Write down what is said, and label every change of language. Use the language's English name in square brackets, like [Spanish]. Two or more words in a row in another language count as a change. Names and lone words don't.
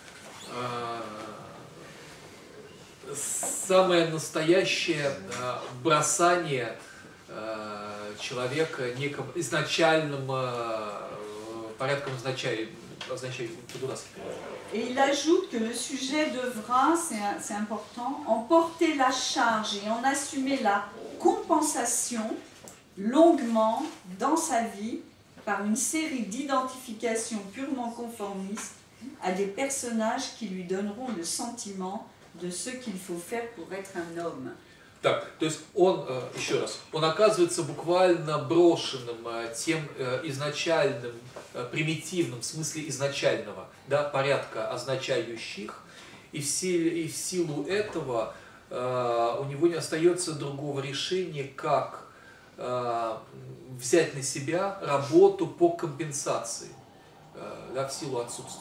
[Russian] Самое настоящее бросание человека неким изначальным порядком означающим. [French] Et il ajoute que le sujet devra, c'est important, emporter la charge et en assumer la compensation longuement dans sa vie par une série d'identifications purement conformistes à des personnages qui lui donneront le sentiment de ce qu'il faut faire pour être un homme. [Russian] Так, то есть он, еще раз, он оказывается буквально брошенным тем изначальным, примитивным, в смысле изначального, да, порядка означающих, и в силу этого у него не остается другого решения, как взять на себя работу по компенсации, да, в силу отсутствия.